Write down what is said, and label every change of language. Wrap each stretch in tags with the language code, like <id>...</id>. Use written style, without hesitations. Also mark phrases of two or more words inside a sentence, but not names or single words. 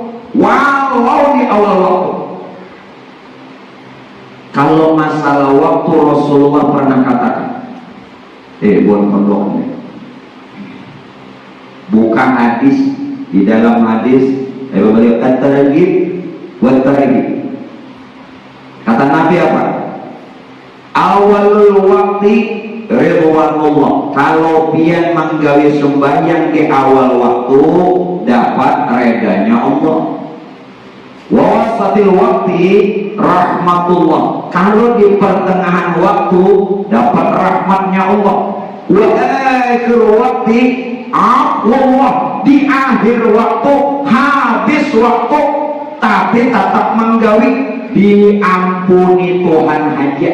<bjn>Kalau masalah waktu Rasulullah pernah katakan, buat pondok ini, buka hadis, di dalam hadis beliau</bjn> <ar>الترغيب والترهيب.</ar> <bjn>Kata Nabi apa?</bjn> <ar>أول الوقت رضوان الله.</ar> <bjn>Kalau pian menggawe sembahyang di awal waktu dapat redanya Allah.</bjn> <ar>ووسط الوقت رحمة الله.</ar> <bjn>Kalau di pertengahan waktu dapat rahmatnya Allah.</bjn> <ar>وآخر الوقت الله.</ar> <bjn>Di akhir waktu habis waktu tapi tetap menggawe diampuni Tuhan aja.</bjn>